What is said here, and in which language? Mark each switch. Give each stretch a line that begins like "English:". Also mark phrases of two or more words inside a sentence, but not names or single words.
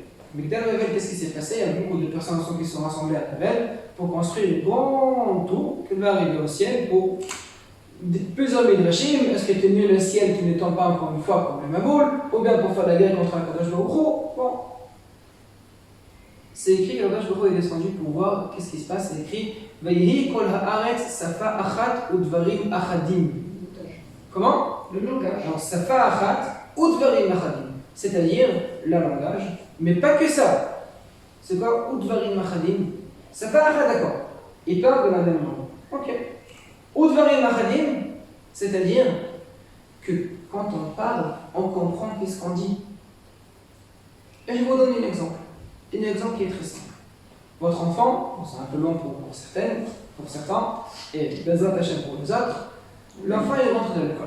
French: Migdal Babel, qu'est-ce qui s'est passé? Il y a beaucoup de personnes qui sont rassemblées à Babel pour construire une grande tour qui va arriver au ciel pour plusieurs midrashim. Est-ce que c'est mieux le ciel qui ne tombe pas encore une fois comme les Maboul, ou bien pour faire la guerre contre
Hebrew: הקדוש ברוך הוא?
French: Bon. C'est écrit que
Hebrew: הקדוש ברוך הוא
French: est descendu pour voir qu'est-ce qui se passe. C'est écrit
Hebrew: ויהי כל הארץ שפה אחת ודברים אחדים.
French: Comment? Le langage.
Hebrew: Alors, שפה אחת ודברים אחדים.
French: C'est-à-dire le langage, mais pas que ça. C'est quoi
Hebrew: ודברים אחדים? שפה אחת,
French: d'accord. Il parle de la même langue. Ok.
Hebrew: ודברים אחדים,
French: c'est-à-dire que quand on parle, on comprend qu'est-ce qu'on dit. Et je vous donne un exemple. Un exemple qui est très simple. Votre enfant, c'est un peu long pour certains, et
Hebrew: בעזרת השם
French: pour les autres, l'enfant il rentre de l'école.